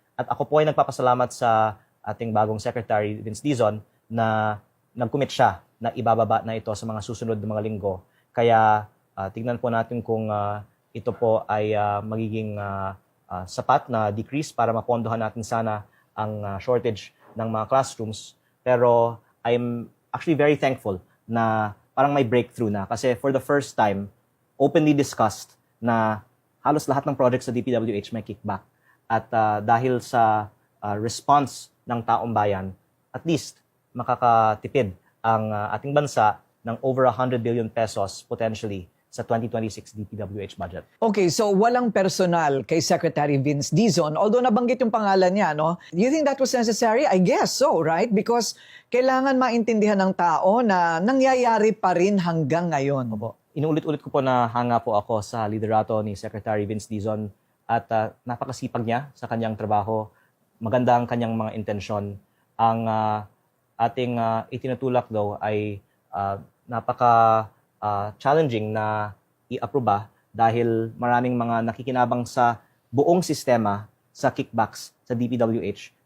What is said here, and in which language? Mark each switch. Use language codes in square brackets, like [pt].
[tl] At ako po ay nagpapasalamat sa ating bagong Secretary Vince Dizon na nag-commit siya na ibababa na ito sa mga susunod na mga linggo. Kaya tingnan po natin kung ito po ay magiging sapat na decrease para mapondohan natin sana ang shortage ng mga classrooms. Pero I'm actually very thankful na parang may breakthrough na. Kasi for the first time, openly discussed na halos lahat ng projects sa DPWH may kickback. At dahil sa response ng taong bayan, at least makakatipid ang ating bansa ng over 100 billion pesos potentially sa 2026 DPWH budget. Okay, so walang personal kay Secretary Vince Dizon, although nabanggit yung pangalan niya, no? [en] Do you think that was necessary? I guess so, right? [tl] Because kailangan maintindihan ng tao na nangyayari pa rin hanggang ngayon. Opo. Inuulit-ulit ko po na hanga po ako sa liderato ni Secretary Vince Dizon at napakasipag niya sa kanyang trabaho. Maganda ang kanyang mga intensyon. Ang ating itinutulak daw ay napaka-challenging na i-aproba dahil maraming mga nakikinabang sa buong sistema sa kickbacks sa DPWH.